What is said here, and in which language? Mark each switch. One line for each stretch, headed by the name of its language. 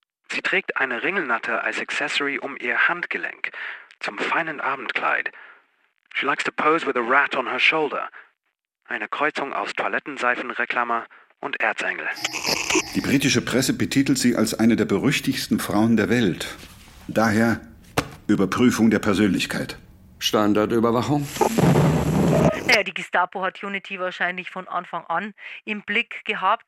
German: Sie trägt eine Ringelnatter als Accessory um ihr Handgelenk, zum feinen Abendkleid.
English: She likes to pose with a rat on her shoulder.
German: Eine Kreuzung aus Toilettenseifenreklame und Erzengel. Die britische Presse betitelt sie als eine der berüchtigsten Frauen der Welt. Daher Überprüfung der Persönlichkeit. Standardüberwachung. Naja, die Gestapo hat Unity wahrscheinlich von Anfang an im Blick gehabt.